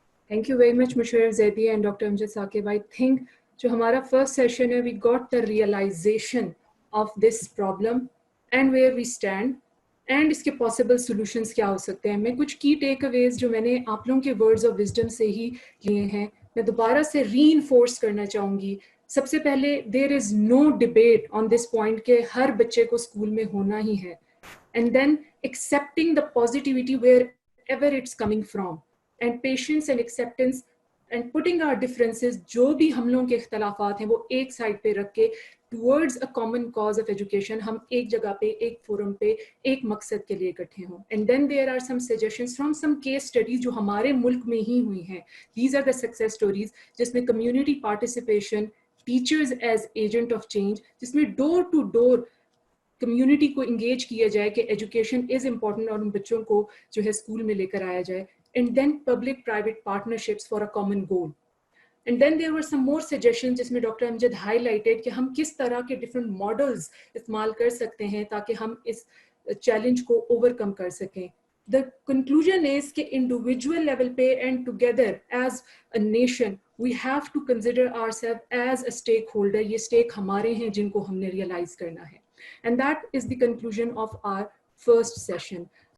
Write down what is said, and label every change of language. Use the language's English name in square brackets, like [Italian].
[English] Thank you very much, Musharraf Zaidi and Dr. Amjad Saqib. I think [Urdu] جو ہمارا first session ہے, [English] we got the realization of this problem and where we stand and [Urdu] اس کے [English] possible solutions [Urdu] کیا ہو سکتے ہیں. میں کچھ کی ٹیک اویز جو میں نے آپ لوگوں کے [English] words of wisdom [Urdu] سے ہی لیے ہیں میں دوبارہ سے ری انفورس کرنا چاہوں گی. سب سے پہلے [English] there is no debate on this point [Urdu] کہ ہر بچے کو اسکول میں ہونا ہی ہے, [English] and then accepting the positivity wherever it's coming from. And patience and acceptance and putting our differences [Urdu] جو بھی ہم لوگوں کے اختلافات ہیں وہ ایک سائڈ پہ رکھ کے [English] towards a common cause of education [Urdu] ہم ایک جگہ پہ ایک فورم پہ ایک مقصد کے لیے اکٹھے ہوں. [English] And then there are some suggestions from some case studies [Urdu] جو ہمارے ملک میں ہی ہوئی ہیں. [English] These are the success stories [Urdu] جس میں [English] community participation, teachers as agent of change, [Urdu] جس میں [English] door to door [Urdu] کمیونٹی کو انگیج کیا جائے کہ [English] education is important [Urdu] اور ان بچوں کو جو ہے اسکول میں لے کر آیا جائے. [English] And then public-private partnerships for a common goal. And then there were some more suggestions [Urdu] جس میں ڈاکٹر امجد highlighted کہ ہم کس طرح کے [English] different models [Urdu] استعمال کر سکتے ہیں تاکہ ہم اس چیلنج کو overcome کر سکیں. [English] The conclusion is [Urdu] کہ individual level پہ [English] and together as a nation we have to consider ourselves as a stakeholder. [Urdu] یہ stake ہمارے ہیں جن کو ہم نے [English] realize [Urdu] کرنا ہے. [English] And that is the conclusion of our first session.